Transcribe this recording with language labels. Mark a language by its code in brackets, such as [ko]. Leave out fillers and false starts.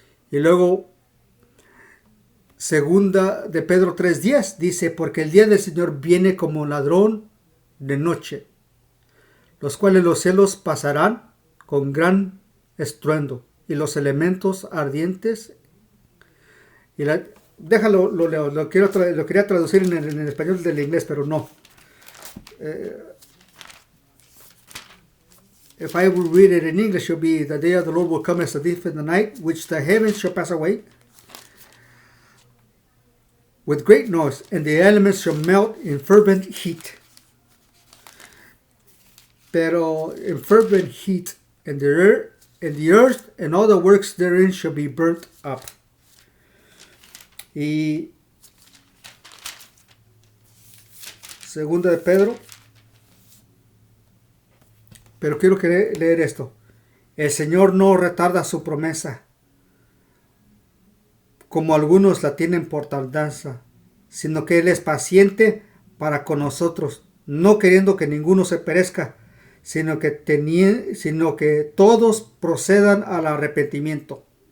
[es] Y luego, segunda de Pedro 3:10 dice, porque el día del Señor viene como ladrón de noche, los cuales los cielos pasarán con gran estruendo, y los elementos ardientes, déjalo, lo quería traducir en el español del inglés, pero no. [en] If I would read it in English, it would be, the day of the Lord will come as a thief in the night, which the heavens shall pass away with great noise, and the elements shall melt in fervent heat. [es] Pero [en] in fervent heat, and the earth and all the works therein shall be burnt up. [es] Y segunda de Pedro, pero quiero leer esto. El Señor no retarda su promesa, como algunos la tienen por tardanza, sino que Él es paciente para con nosotros, no queriendo que ninguno se perezca, sino que todos procedan al arrepentimiento.